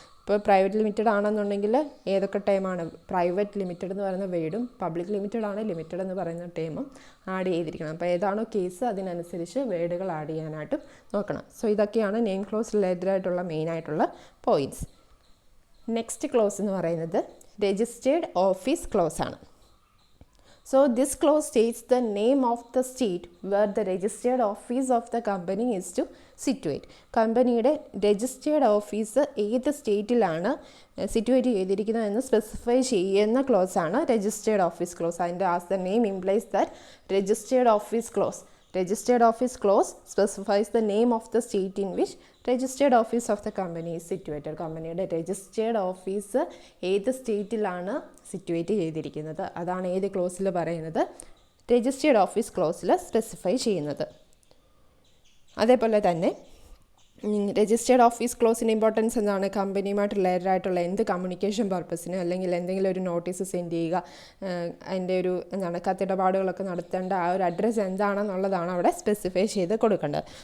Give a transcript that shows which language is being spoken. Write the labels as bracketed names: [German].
[Malayalam] ഇപ്പോൾ private limited ആണെന്നുണ്ടെങ്കിൽ ഏതൊക്കെ ടൈമാണ് പ്രൈവറ്റ് ലിമിറ്റഡ് എന്ന് പറയുന്ന വേർഡും പബ്ലിക് ലിമിറ്റഡ് ആണ് ലിമിറ്റഡ് എന്ന് പറയുന്ന ടൈമും ആഡ് ചെയ്തിരിക്കണം. അപ്പോൾ ഏതാണോ കേസ് അതിനനുസരിച്ച് വേർഡുകൾ ആഡ് ചെയ്യാനായിട്ടും നോക്കണം. സോ ഇതൊക്കെയാണ് നെയിം ക്ലോസ് റിലേറ്റഡ് ആയിട്ടുള്ള മെയിനായിട്ടുള്ള പോയിൻറ്റ്സ്. നെക്സ്റ്റ് ക്ലോസ് എന്ന് പറയുന്നത് രജിസ്റ്റേർഡ് ഓഫീസ് ക്ലോസ് ആണ്. [English] So this clause states the name of the state where the registered office of the company is to situate. [Malayalam] കമ്പനിയുടെ രജിസ്റ്റേർഡ് ഓഫീസ് ഏത് സ്റ്റേറ്റിലാണ് situate ചെയ്തിരിക്കുന്നത് എന്ന് specify ചെയ്യുന്ന ക്ലോസ് ആണ് രജിസ്റ്റേർഡ് ഓഫീസ് ക്ലോസ്. അതിൻ്റെ [English] as the name implies that [Malayalam] registered office close. [English] Registered office clause specifies the name of the state in which registered office of the company is situated. [Malayalam] കമ്പനിയുടെ registered office ഏത് സ്റ്റേറ്റിലാണ് situate ചെയ്തിരിക്കുന്നത് അതാണ് ഏത് ക്ലോസിൽ പറയുന്നത്, registered office ക്ലോസിൽ specify ചെയ്യുന്നത്. അതേപോലെ തന്നെ registered office ക്ലോസിൻ്റെ importance എന്താണ്? കമ്പനിയുമായിട്ട് റിലേറ്റഡ് ആയിട്ടുള്ള എന്ത് കമ്മ്യൂണിക്കേഷൻ പർപ്പസിന് അല്ലെങ്കിൽ എന്തെങ്കിലും ഒരു നോട്ടീസ് സെൻഡ് ചെയ്യുക, അതിൻ്റെ ഒരു കത്തിടപാടുകളൊക്കെ നടത്തേണ്ട ആ ഒരു അഡ്രസ്സ് എന്താണെന്നുള്ളതാണ് അവിടെ സ്പെസിഫൈ ചെയ്ത് കൊടുക്കേണ്ടത്.